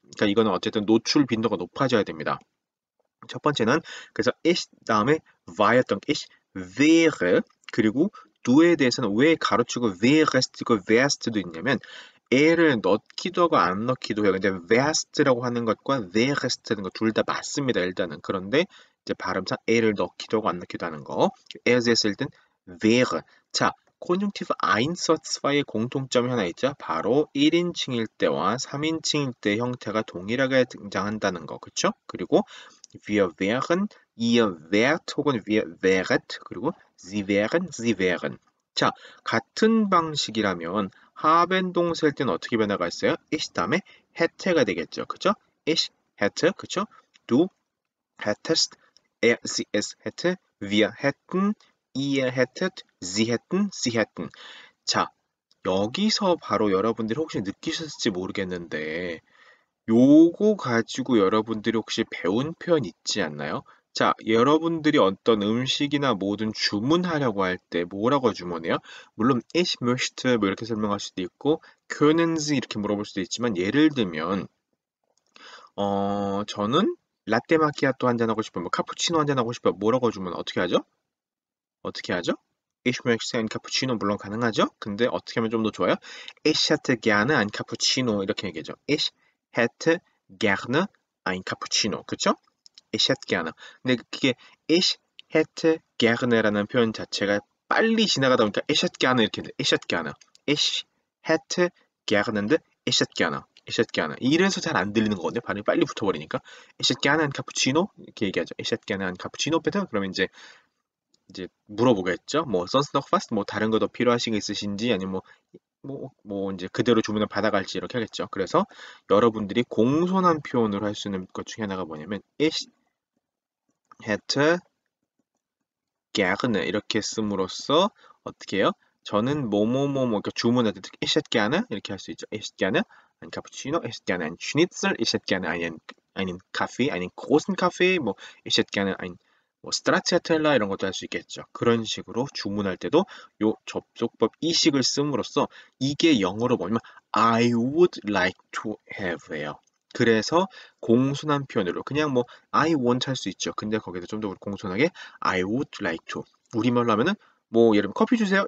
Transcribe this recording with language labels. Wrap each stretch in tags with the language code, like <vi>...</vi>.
<ko>그러니까 이거는 어쨌든 노출 빈도가 높아져야 됩니다. 첫 번째는 그래서 ich 다음에 war였던 ich wäre 그리고 du에 대해서는 왜 가로치고 wärest고 wärst도 있냐면 에를 넣기도 하고 안 넣기도 해요. 근데 wärst라고 하는 것과 wärest라는 것 둘 다 맞습니다. 일단은 그런데 이제 발음상 에를 넣기도 하고 안 넣기도 하는 거. as 했을 땐 wäre. 자, 콘중티브 아인서츠와의 공통점이 하나 있죠. 바로 1인칭일 때와 3인칭일 때 형태가 동일하게 등장한다는 거. 그쵸? 그리고</ko> <de>wir wären, ihr wärt 혹은 wir wäret 그리고 sie wären, sie wären.</de> <ko>자, 같은 방식이라면 haben 동사일 때는 어떻게 변화가 있어요? ich 다음에 hätte가 되겠죠. 그죠?</ko> <de>ich hätte,</de> <ko>그죠?</ko> <de>du hättest, er, sie, es hätte, wir hätten, ihr hättet, sie hätten, sie hätten.</de> <ko>자, 여기서 바로 여러분들이 혹시 느끼셨을지 모르겠는데 요거 가지고 여러분들이 혹시 배운 표현 있지 않나요? 자, 여러분들이 어떤 음식이나 뭐든 주문하려고 할 때 뭐라고 주문해요? 물론</ko> <de>ich möchte</de> <ko>뭐 이렇게 설명할 수도 있고</ko> <de>können Sie</de> <ko>이렇게 물어볼 수도 있지만 예를 들면 저는 라떼 마키아토 한잔 하고 싶어요. 뭐 카푸치노 한잔 하고 싶어요. 뭐라고 주문 어떻게 하죠? 어떻게 하죠?</ko> <de>Ich möchte ein Cappuccino</de> <ko>물론 가능하죠? 근데 어떻게 하면 좀 더 좋아요?</ko> <de>Ich hätte gerne ein Cappuccino</de> <ko>이렇게 얘기하죠.</ko> <de>Ich hätte gerne ein Cappuccino.</de> <ko>그쵸?</ko> <de>Ich hätte gerne.</de> <ko>근데 그게</ko> <de>ich hätte gerne</de> <ko>라는 표현 자체가 빨리 지나가다 보니까 ich hätte gerne 이렇게 돼.</ko> <de>ich hätte gerne. ich hätte gerne인데 ich hätte gerne. ich hätte gerne.</de> <ko>이래서 잘 안 들리는 거거든요. 발음이 빨리 붙어버리니까.</ko> <de>ich hätte gerne ein Cappuccino</de> <ko>이렇게 얘기하죠.</ko> <de>ich hätte gerne ein Cappuccino bitte.</de> <ko>그러면 이제 물어보겠죠. 뭐</ko> <de>sonst noch was?</de> <ko>뭐 다른 거 더 필요하신 거 있으신지 아니면 뭐 이제 그대로 주문을 받아갈지 이렇게 하겠죠. 그래서 여러분들이 공손한 표현으로 할 수 있는 것 중에 하나가 뭐냐면</ko> <de>ich hätte gerne</de> <ko>이렇게 씀으로써 어떻게 해요? 저는 이렇게 주문할 때</ko> <de>ich hätte gerne</de> <ko>이렇게 할 수 있죠.</ko> <de>ich hätte gerne ein Cappuccino, ich hätte gerne ein Schnitzel, ich hätte gerne einen Kaffee, einen großen Kaffee, ich hätte gerne ein 스트라치아텔라</de> <ko>이런 것도 할 수 있겠죠. 그런 식으로 주문할 때도 요 접속법 이식을 씀으로써 이게 영어로 뭐냐면</ko> <en>I would like to have</en> <ko>예요. 그래서 공손한 표현으로 그냥</ko> <en>I want</en> <ko>할 수 있죠. 근데 거기서 좀 더 공손하게</ko> <en>I would like to.</en> <ko>우리말로 하면은 예를 들면 커피 주세요.</ko>